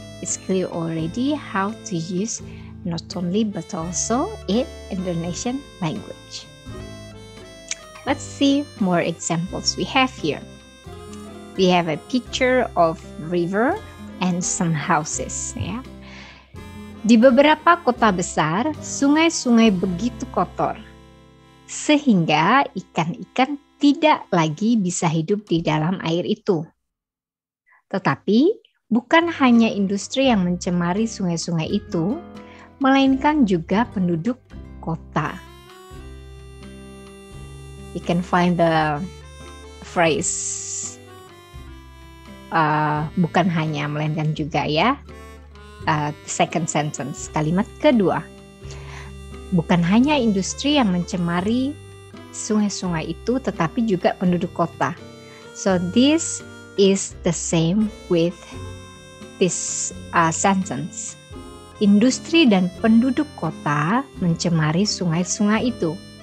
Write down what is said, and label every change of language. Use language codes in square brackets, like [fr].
[en] It's clear already how to use not only but also in Indonesian language. Let's see more examples we have here. We have a picture of river and some houses ya. [id] Di beberapa kota besar, sungai-sungai begitu kotor sehingga ikan-ikan tidak lagi bisa hidup di dalam air itu. Tetapi bukan hanya industri yang mencemari sungai-sungai itu, melainkan juga penduduk kota. [en] You can find the phrase bukan hanya, melainkan juga ya. Second sentence, [id] kalimat kedua. Bukan hanya industri yang mencemari sungai-sungai itu, tetapi juga penduduk kota. [en] So this is the same with this sentence. [id] Industri dan penduduk kota mencemari sungai-sungai itu.